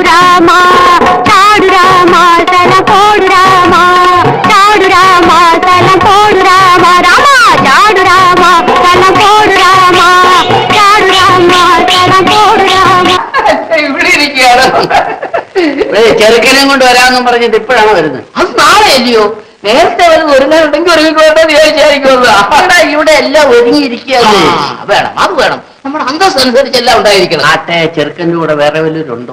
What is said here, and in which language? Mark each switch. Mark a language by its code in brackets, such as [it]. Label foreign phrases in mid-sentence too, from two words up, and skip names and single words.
[ml] రామా చాడు రామా తల పోడు రామా చాడు రామా తల పోడు రామా రామా చాడు రామా తల పోడు రామా చాడు രാമാ തല പോడు രാമാ. ഇവിടെ ഇരിക്കുകയാണ്. ചെറുക്കനെയും കൊണ്ട് വരാമെന്നും പറഞ്ഞിട്ട് ഇപ്പോഴാണ് വരുന്നത്. അത് നാളെ അല്ലയോ? നേരത്തെ വരുന്നത് ഒരുങ്ങാനുണ്ടെങ്കിൽ ഒരുങ്ങിക്കോട്ടെ വിചാരിച്ചായിരിക്കുമല്ലോ. അവിടെ ഇവിടെ എല്ലാം ഒരുങ്ങിയിരിക്കുകയാണ്. വേണം, അത് വേണം. നമ്മുടെ അന്തസ് അനുസരിച്ച് എല്ലാം ഉണ്ടായിരിക്കണം. ആട്ടെ, ചെറുക്കൻ്റെ കൂടെ വേറെ വല്ലവരുണ്ടോ?